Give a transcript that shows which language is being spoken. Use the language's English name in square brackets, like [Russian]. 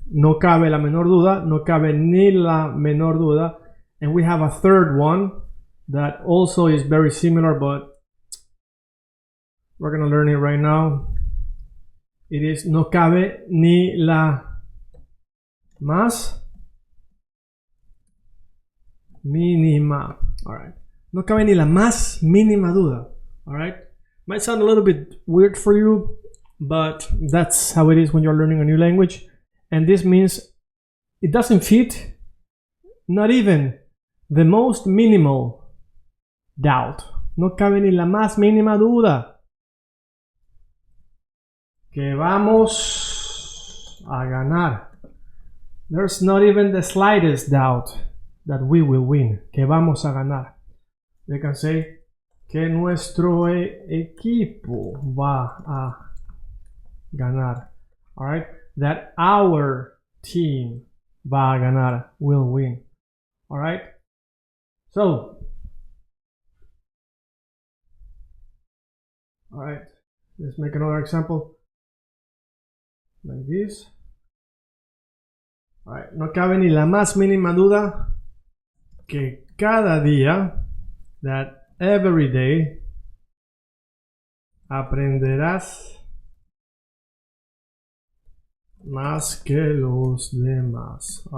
[Spanish] No cabe la menor duda. No cabe ni la menor duda. [English] And we have a third one that also is very similar, but we're going to learn it right now. It is [Spanish] no cabe ni la más mínima. All right. No cabe ni la más mínima duda. [English] All right. Might sound a little bit weird for you, but that's how it is when you're learning a new language. And this means it doesn't fit not even the most minimal doubt. [Spanish] No cabe ni la más mínima duda que vamos a ganar. [English] There's not even the slightest doubt that we will win. [Spanish] Que vamos a ganar. [English] You can say [Spanish] que nuestro equipo va a ganar. [English] Alright? That our team [Spanish] va a ganar, [English] will win. Alright? So, alright, let's make another example. Like this. [Spanish] Alright, no cabe ni la más mínima duda que cada día, [English] that every day, [Spanish] aprenderás más que los demás.